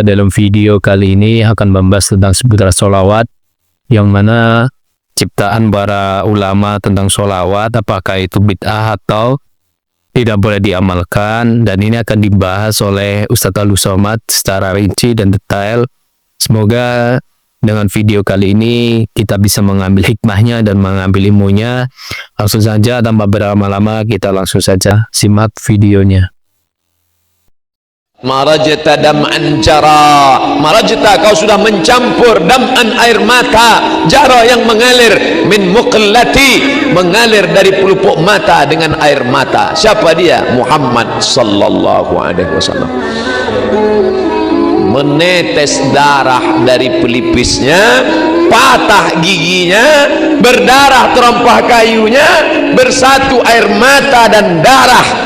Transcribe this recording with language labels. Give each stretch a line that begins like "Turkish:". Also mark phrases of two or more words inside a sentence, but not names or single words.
Indonesian: Dalam video kali ini akan membahas tentang seputar sholawat, yang mana ciptaan para ulama tentang sholawat, apakah itu bid'ah atau tidak boleh diamalkan. Dan ini akan dibahas oleh Ustadz Abdul Somad secara rinci dan detail. Semoga dengan video kali ini kita bisa mengambil hikmahnya dan mengambil ilmunya. Langsung saja tanpa berlama-lama, kita langsung saja simak videonya.
Arabic: مزجت دمعا جرى، مزجت,
Indonesian: kau sudah mencampur, dam'an, air mata, jara yang mengalir,
Arabic: من مقلة,
Indonesian: mengalir dari pelupuk mata dengan air mata. Siapa dia? Muhammad
Arabic: صلى الله عليه وسلم.
Indonesian: Menetes darah dari pelipisnya, patah giginya, berdarah terompah kayunya, bersatu air mata dan darah.